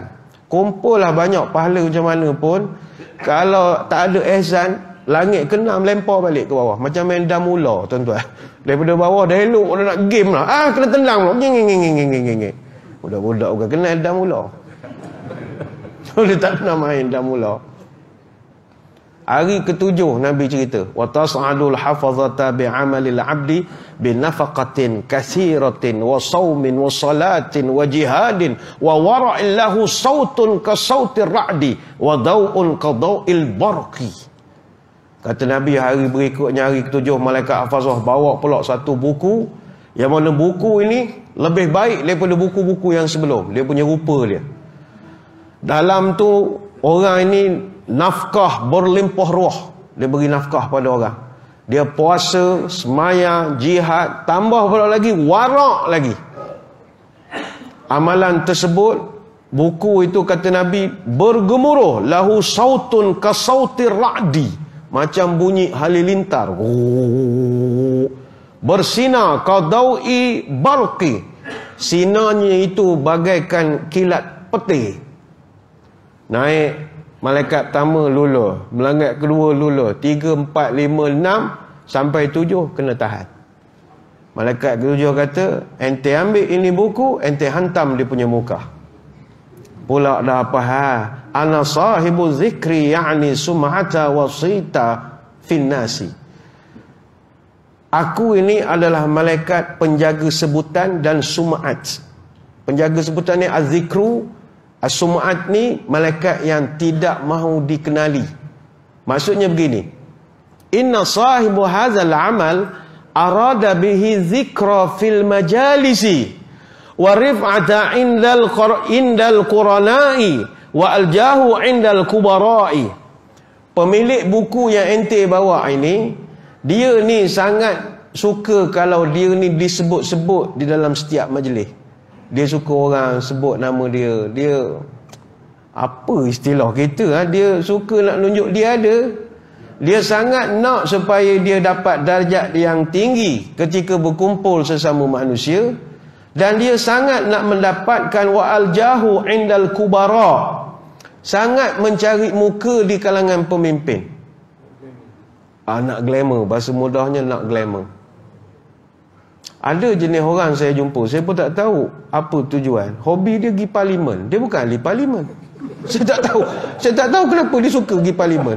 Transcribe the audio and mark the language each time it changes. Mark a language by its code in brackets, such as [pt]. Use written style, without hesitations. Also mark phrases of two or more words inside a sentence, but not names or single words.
[ms] Kumpul lah banyak pahala macam mana pun. Kalau tak ada ihsan, langit ke-6 lempar balik ke bawah. Macam main damula, tuan-tuan. Daripada bawah dah elok, dah nak game lah. Kena tendang lah. Budak-budak bukan kenal damula. Dia tak pernah main damula. Hari ke-7 Nabi cerita, [ar] وتصعد الحفظة بعمل العبد بنفقة كثيرة وصوم وصلاة وجهاد وورع له صوت كصوت الرعد وضوء كضوء البرق. [ms] Kata Nabi hari berikutnya, hari ke-7, malaikat hafazah bawa pula satu buku, yang mana buku ini lebih baik daripada buku-buku yang sebelum. Dia punya rupa dia. Dalam tu orang ini nafkah berlimpah ruah. Dia beri nafkah pada orang. Dia puasa, semaya, jihad, tambah pula lagi warak lagi. Amalan tersebut Buku itu kata Nabi bergemuruh, [ar] له صوت كصوت الرعد, [ms] macam bunyi halilintar. Bersinar [ar] كضوء البرق, [ms] sinarnya itu bagaikan kilat peti. Naik malaikat pertama lulur, melangkah kedua lulur, 3, 4, 5, 6 sampai 7 kena tahan. Malaikat ketujuh kata, ente ambil ini buku, ente hantam dia punya muka. Pula dah apa [ar] أنا صاحب الذكر يعني السمعة وسط في الناس. [ms] Aku ini adalah malaikat penjaga sebutan dan sum'at. Penjaga sebutan ni az-zikru, as-sum'at ni malaikat yang tidak mahu dikenali. Maksudnya begini, [ar] إن صاحب هذا العمل أراد به الذكر في المجالس والرفعة عند الأقران والجاه عند الكبراء. [ms] Pemilik buku yang ente bawa ini, dia ni sangat suka kalau dia ni disebut-sebut di dalam setiap majlis. Dia suka orang sebut nama dia. Dia apa istilah kita, dia suka nak tunjuk dia ada. Dia sangat nak supaya dia dapat darjat yang tinggi ketika berkumpul sesama manusia. Dan dia sangat nak mendapatkan [ar] والجاه عند الكبراء, [ms] sangat mencari muka di kalangan pemimpin. Nak glamour, bahasa mudahnya nak glamour. Ada jenis orang saya jumpa, saya pun tak tahu apa tujuan. Hobi dia pergi parlimen. Dia bukan ahli parlimen. Saya tak tahu kenapa dia suka pergi parlimen.